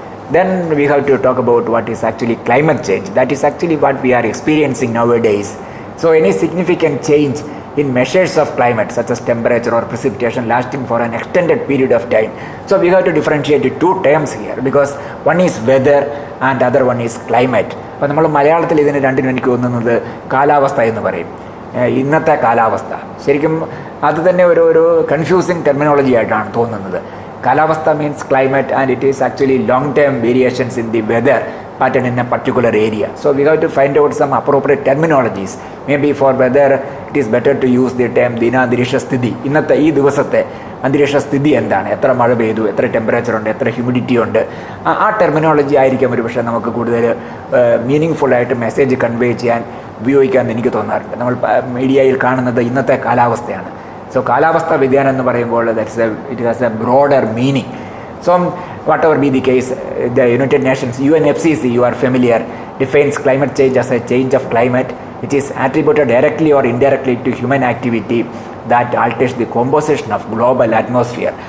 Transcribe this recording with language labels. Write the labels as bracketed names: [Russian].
[English] Then we have to talk about what is actually climate change. That is actually what we are experiencing nowadays. So any significant change in measures of climate, such as temperature or precipitation lasting for an extended period of time. So we have to differentiate 2 terms here, because one is weather and other one is climate. [Malayalam] അപ്പോൾ നമ്മൾ മലയാളത്തിൽ ഇതിന് രണ്ടിനും എനിക്ക് തോന്നുന്നത് കാലാവസ്ഥ എന്ന് പറയും. ഇന്നത്തെ കാലാവസ്ഥ ശരിക്കും അത് തന്നെ ഒരു കൺഫ്യൂസിങ് ടെർമിനോളജി ആയിട്ടാണ് തോന്നുന്നത്. [English] കാലാവസ്ഥ means climate, and it is actually long-term variations in the weather pattern in a particular area. So we have to find out some appropriate terminologies. Maybe for weather it is better to use the term ദിനാന്തരീക്ഷ സ്ഥിതി. [Malayalam] ഇന്നത്തെ ഈ ദിവസത്തെ അന്തരീക്ഷ സ്ഥിതി എന്താണ്, എത്ര മഴ പെയ്തു, എത്ര ടെമ്പറേച്ചർ ഉണ്ട്, എത്ര ഹ്യൂമിഡിറ്റി ഉണ്ട്, ആ ടെർമിനോളജി ആയിരിക്കും ഒരു പക്ഷേ നമുക്ക് കൂടുതൽ മീനിങ് ഫുള്ളായിട്ട് മെസ്സേജ് കൺവേ ചെയ്യാൻ ഉപയോഗിക്കാമെന്ന് എനിക്ക് തോന്നാറുണ്ട്. നമ്മൾ മീഡിയയിൽ കാണുന്നത് ഇന്നത്തെ കാലാവസ്ഥയാണ്. [English] So [Malayalam] കാലാവസ്ഥ വ്യതിയാനം എന്ന് പറയുമ്പോൾ [English] it has a broader meaning. So whatever be the case, the United Nations UNFCCC, you are familiar, defines climate change as a change of climate which is attributed directly or indirectly to human activity that alters the composition of global atmosphere.